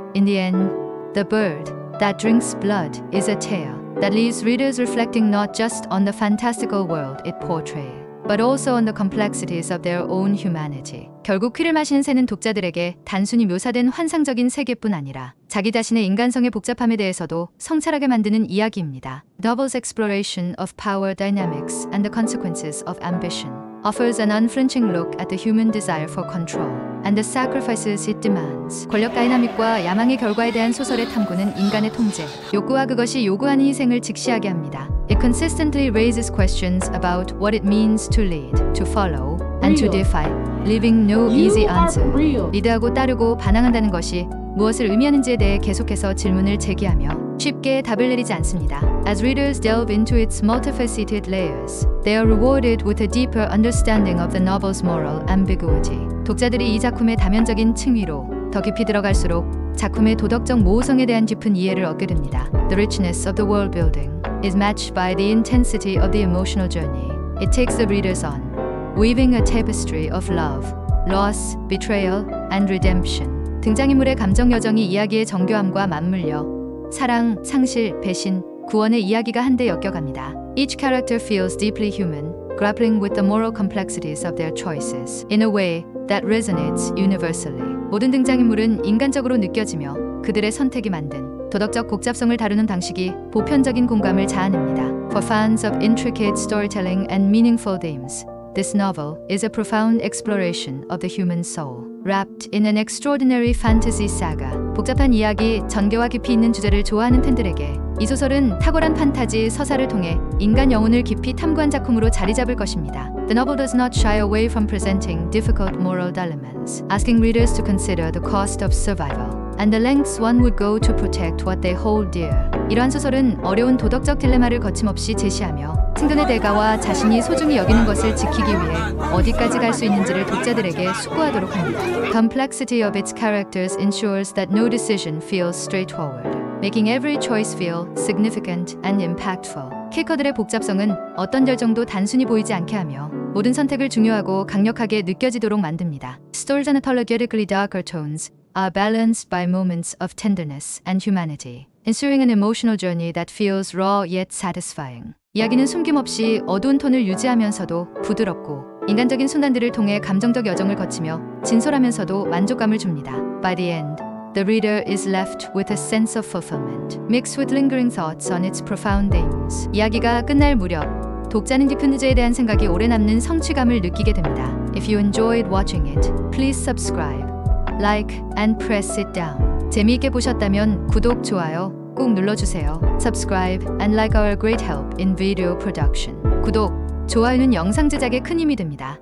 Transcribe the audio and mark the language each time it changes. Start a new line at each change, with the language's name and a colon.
English: In the end, The Bird That Drinks Blood is a tale that leaves readers reflecting not just on the fantastical world it portrays, but also on the complexities of their own humanity.
Korean: 결국 피를 마시는 새는 독자들에게 단순히 묘사된 환상적인 세계뿐 아니라 자기 자신의 인간성의 복잡함에 대해서도 성찰하게 만드는 이야기입니다.
English: Novel's exploration of power dynamics and the consequences of ambition offers an unflinching look at the human desire for control and the sacrifices it demands.
Korean: 권력 다이나믹과 야망의 결과에 대한 소설의 탐구는 인간의 통제, 욕구와 그것이 요구하는 희생을 직시하게 합니다.
English: It consistently raises questions about what it means to lead, to follow, and to defy, leaving no easy answer.
Korean: 리드하고 따르고 반항한다는 것이 무엇을 의미하는지에 대해 계속해서 질문을 제기하며 쉽게 답을 내리지 않습니다.
English: As readers delve into its multifaceted layers, they are rewarded with a deeper understanding of the novel's moral ambiguity.
Korean: 독자들이 이 작품의 다면적인 층위로 더 깊이 들어갈수록 작품의 도덕적 모호성에 대한 깊은 이해를 얻게 됩니다.
English: The richness of the world building is matched by the intensity of the emotional journey it takes the readers on, weaving a tapestry of love, loss, betrayal, and redemption.
Korean: 등장인물의 감정 여정이 이야기의 정교함과 맞물려 사랑, 상실, 배신, 구원의 이야기가 한데 엮여갑니다.
English: Each character feels deeply human, grappling with the moral complexities of their choices in a way that resonates universally.
Korean: 모든 등장인물은 인간적으로 느껴지며 그들의 선택이 만든 도덕적 복잡성을 다루는 방식이 보편적인 공감을 자아냅니다.
English: For fans of intricate storytelling and meaningful themes, this novel is a profound exploration of the human soul, wrapped in an extraordinary fantasy saga.
Korean: 복잡한 이야기, 전개와 깊이 있는 주제를 좋아하는 팬들에게 이 소설은 탁월한 판타지 서사를 통해 인간 영혼을 깊이 탐구한 작품으로 자리 잡을 것입니다.
English: The novel does not shy away from presenting difficult moral dilemmas, asking readers to consider the cost of survival and the lengths one would go to protect what they hold dear.
Korean: 이러한 소설은 어려운 도덕적 딜레마를 거침없이 제시하며 생존의 대가와 자신이 소중히 여기는 것을 지키기 위해 어디까지 갈 수 있는지를 독자들에게 숙고하도록 합니다.
English: Complexity of its characters ensures that no decision feels straightforward, making every choice feel significant and impactful.
Korean: 캐릭터들의 복잡성은 어떤 결정도 단순히 보이지 않게 하며 모든 선택을 중요하고 강력하게 느껴지도록 만듭니다.
English: Stories unapologetically darker tones are balanced by moments of tenderness and humanity, ensuring an emotional journey that feels raw yet satisfying.
Korean: 이야기는 숨김없이 어두운 톤을 유지하면서도 부드럽고 인간적인 순간들을 통해 감정적 여정을 거치며 진솔하면서도 만족감을 줍니다.
English: By the end, the reader is left with a sense of fulfillment, mixed with lingering thoughts on its profound themes.
Korean: 이야기가 끝날 무렵, 독자는 깊은 주제에 대한 생각이 오래 남는 성취감을 느끼게 됩니다.
English: If you enjoyed watching it, please subscribe, like, and press it down.
Korean: 재미있게 보셨다면 구독, 좋아요 꼭 눌러주세요.
English: Subscribe and like our great help in video production.
Korean: 구독, 좋아요는 영상 제작에 큰 힘이 됩니다.